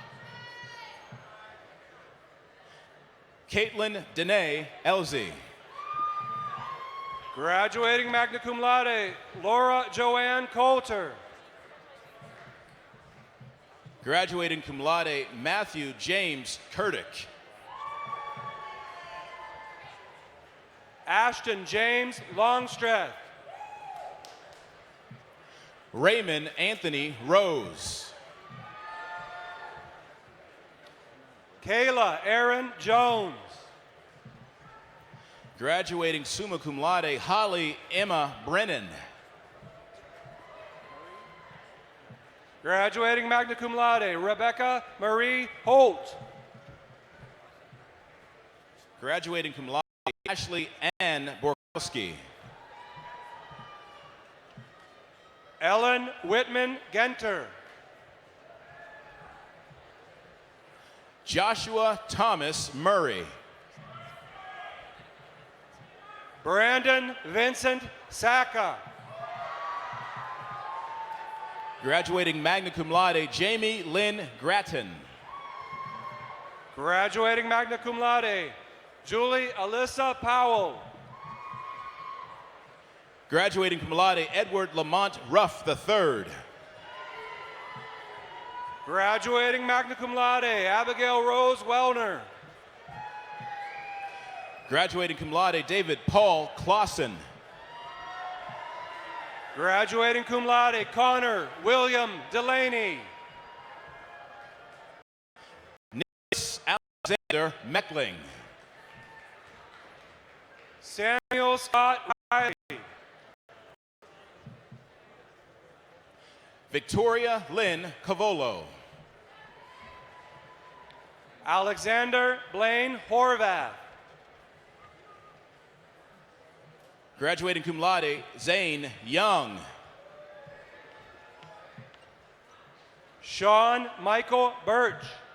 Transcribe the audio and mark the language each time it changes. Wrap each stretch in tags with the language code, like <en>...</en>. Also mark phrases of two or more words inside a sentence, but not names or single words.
<en>Caitlin Danae Elzy. Graduating</en> <la>magna cum laude,</la> <en>Laura Joanne Coulter. Graduating</en> <la>cum laude,</la> <en>Matthew James Kurdick. Ashton James Longstreth. Raymond Anthony Rose. Kayla Aaron Jones. Graduating</en> <la>summa cum laude,</la> <en>Holly Emma Brennan. Graduating</en> <la>magna cum laude,</la> <en>Rebecca Marie Holt. Graduating</en> <la>cum laude,</la> <en>Ashley Ann Borkowski. Ellen Whitman Genter. Joshua Thomas Murray. Brandon Vincent Saka. Graduating</en> <la>magna cum laude,</la> <en>Jamie Lynn Gratton. Graduating</en> <la>magna cum laude,</la> <en>Julie Alyssa Powell. Graduating</en> <la>cum laude,</la> <en>Edward Lamont Ruff III. Graduating</en> <la>magna cum laude,</la> <en>Abigail Rose Wellner. Graduating</en> <la>cum laude,</la> <en>David Paul Clausen. Graduating</en> <la>cum laude,</la> <en>Connor William Delaney. Nicholas Alexander Meckling. Samuel Scott Riley. Victoria Lynn Cavolo. Alexander Blaine Horvath. Graduating</en> <la>cum laude,</la> <en>Zane Young. Sean Michael Birch.</en>